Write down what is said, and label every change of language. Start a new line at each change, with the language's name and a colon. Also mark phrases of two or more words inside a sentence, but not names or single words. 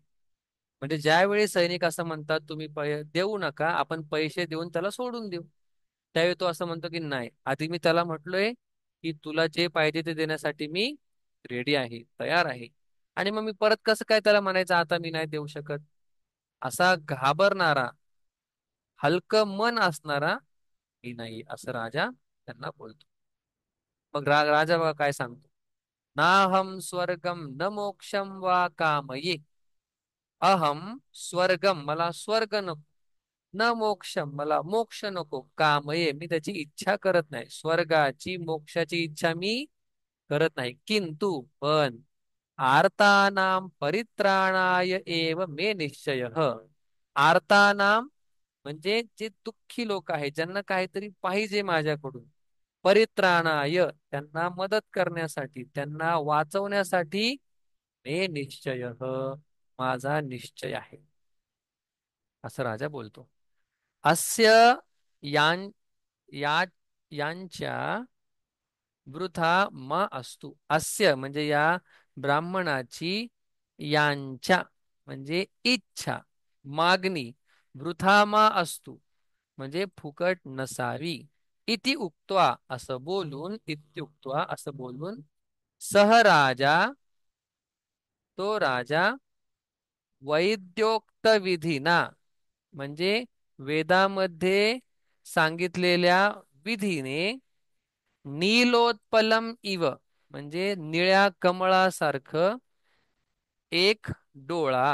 Marathi: म्हणजे ज्यावेळी सैनिक असं म्हणतात तुम्ही देऊ नका, आपण पैसे देऊन त्याला सोडून देऊ, त्यावेळी तो असं म्हणतो की नाही, आधी मी त्याला म्हटलोय की तुला जे पाहिजे ते देण्यासाठी मी रेडी आहे, तयार आहे, आणि मग मी परत कसं काय त्याला म्हणायचं आता मी नाही देऊ शकत? असा घाबरणारा, हलकं मन असणारा मी नाही, असं राजा त्यांना बोलतो. मग राजा बघा काय सांगतो.
Sanskrit: नाहम स्वर्गम न मोक्षम वा कामये, अहम स्वर्गम,
Marathi: मला स्वर्ग नको,
Sanskrit: न मोक्षम,
Marathi: मला मोक्ष नको, कामये, मी त्याची इच्छा करत नाही, स्वर्गाची मोक्षाची इच्छा मी करत नाही, किंतु पण
Sanskrit: आर्तानाम परित्राणाय एव मे निश्चयः.
Marathi: आर्तानाम म्हणजे जे दुःखी लोक आहेत, ज्यांना काहीतरी पाहिजे माझ्याकडून, परित्राणाय त्यांना मदत करण्यासाठी, त्यांना वाचवण्यासाठी,
Sanskrit: मे निश्चयः
Marathi: माझा निश्चय आहे, असं राजा बोलतो.
Sanskrit: अस्य यां या यांच्या वृथा म असतु,
Marathi: अस्य म्हणजे या ब्राह्मणाची, यांच्या म्हणजे इच्छा, मागणी,
Sanskrit: वृथा मा असतु
Marathi: म्हणजे फुकट नसावी,
Sanskrit: इति उक्त्वा
Marathi: असं बोलून, इत्युक्त्वा असं बोलून,
Sanskrit: सह राजा
Marathi: तो राजा,
Sanskrit: वैद्योक्त विधीना
Marathi: म्हणजे वेदामध्ये सांगितलेल्या विधीने,
Sanskrit: नीलोत्पलम इव
Marathi: म्हणजे निळ्या कमळासारखं एक डोळा.